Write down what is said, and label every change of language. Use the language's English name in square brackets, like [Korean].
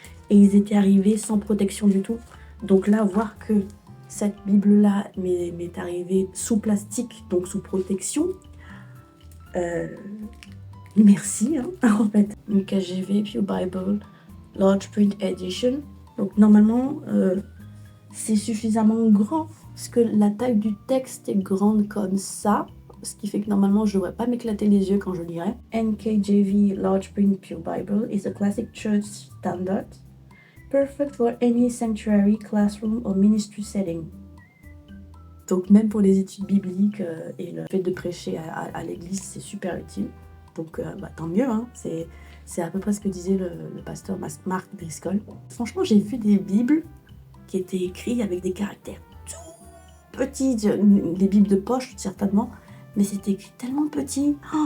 [French] Et ils étaient arrivés sans protection du tout. Donc là, voir que cette Bible-là m'est arrivée sous plastique, donc sous protection, merci, hein, en fait. Une KJV, Pew Bible, Large Print Edition. Donc normalement, c'est suffisamment grand, parce que la taille du texte est grande comme ça, ce qui fait que normalement, je ne devrais pas m'éclater les yeux quand je lirai. [English] NKJV Large Print Pew Bible is a classic church standard, perfect for any sanctuary, classroom or ministry setting. [French] Donc même pour les études bibliques et le fait de prêcher à l'église, c'est super utile. Donc tant mieux, hein. C'est à peu près ce que disait le pasteur Mark Driscoll. Franchement, j'ai vu des bibles qui étaient écrites avec des caractères tout petits, des bibles de poche certainement, mais c'était écrit tellement petit.